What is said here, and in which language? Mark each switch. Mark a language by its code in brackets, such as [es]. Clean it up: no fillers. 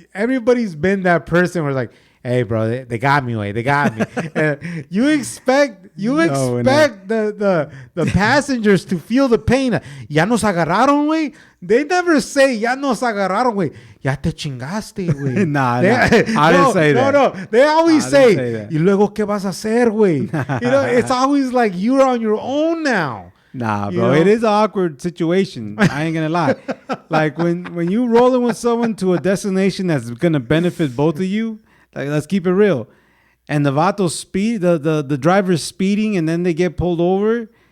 [en] Everybody's been that person where it's like, hey, bro, they got me, way. They got me. You expect the passengers to feel the pain. [es] Ya nos agarraron, way. [en] They never say, [es] ya nos agarraron, way. Ya te chingaste, güey. [en] Nah. I didn't say that. No. They always say, [es] y luego, ¿qué vas a hacer, güey? [en] You know, it's always like you're on your own now. Nah, bro, it is an awkward situation. I ain't gonna lie. Like when you rolling with someone to a destination that's gonna benefit both of you, like let's keep it real. And the vato speed, the driver's speeding, and then they get pulled over.